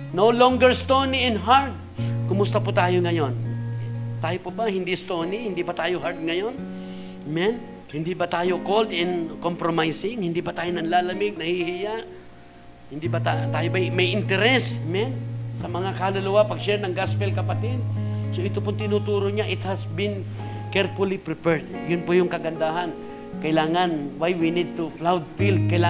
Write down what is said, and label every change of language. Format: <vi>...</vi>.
<en>No longer stony and hard.</en> <tl>Kumusta po tayo ngayon? Tayo po ba hindi stony? Hindi ba tayo hard ngayon? Amen? Hindi ba tayo</tl> <en>cold and compromising?</en> <tl>Hindi ba tayo nanlalamig, nahihiya? Hindi ba tayo may interest? Amen? Sa mga kaluluwa, pag-share ng gospel, kapatid. So ito po tinuturo niya,</tl> <en>it has been carefully prepared.</en> <tl>Yun po yung kagandahan. Kailangan,</tl> <en>why we need to plowed field?</en>